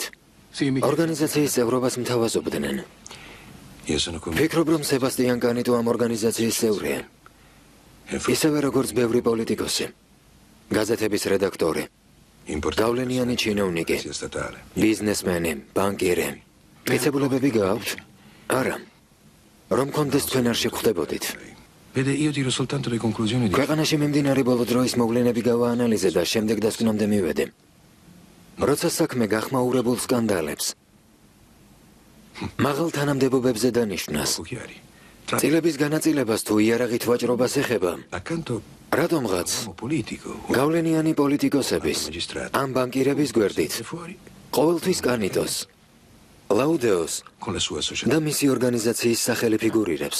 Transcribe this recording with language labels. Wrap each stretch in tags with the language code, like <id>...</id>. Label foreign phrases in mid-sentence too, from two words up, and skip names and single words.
<ka>ორგანიზაციის წევრობას მთავაზობდნენ. ფიქრობ, რომ სებასტიან განიტო ამ ორგანიზაციის წევრია. ისევე როგორც ბევრი პოლიტიკოსი. გაზეთების რედაქტორი. გავლენიანი ჩინოვნიკი. ბიზნესმენი, ბანკირი. მიცებულებები გააქვთ? არა. რომ კონდეს თქვენ არ შეგხვდებოდით.</ka> <it>Vede, io tiro soltanto le conclusioni di...</it> <ka>ქვეყანაში მიმდინარე ბოლო დროის მოვლენები გავაანალიზე და შემდეგ დასკვნამდე მივედე. როცა საქმე გახმაურებულ სკანდალებს, მაღალ თანამდებობებზე დანიშნას, წილების განაწილებას თუ იარაღით ვაჭრობას ეხება, რატომღაც გავლენიანი პოლიტიკოსების, ამ ბანკირების გვერდით, ყოველთვის კანიტოს, ლაუდეოს და მისი ორგანიზაციის სახელი ფიგურირებს.</ka>